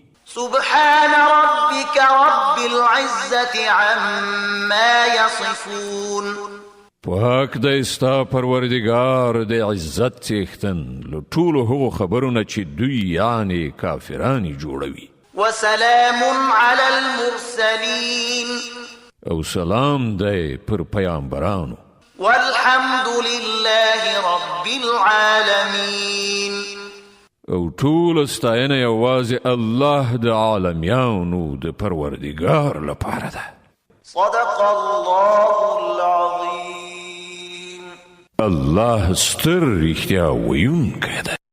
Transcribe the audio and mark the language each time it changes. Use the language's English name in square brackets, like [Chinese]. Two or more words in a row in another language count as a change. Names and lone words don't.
[Arabic] سبحان ربك رب العزة عما يصفون. [Pashto] پاک دی ستا پروردگار د عزت څښتن له ټولو هغو خبرونه چې دوی یعنی کافرانی جوړوي. [Arabic] وسلام على المرسلين. [Pashto] او سلام دی پر پیامبرانو. [Arabic] والحمد لله رب العالمين. [Pashto] او ټول ستاینه یوازې الله د عالمیانو د پروردگار لپاره ده. [Arabic] صدق الله العظيم. [Pashto] الله ستر رښتیا ویونکی دی.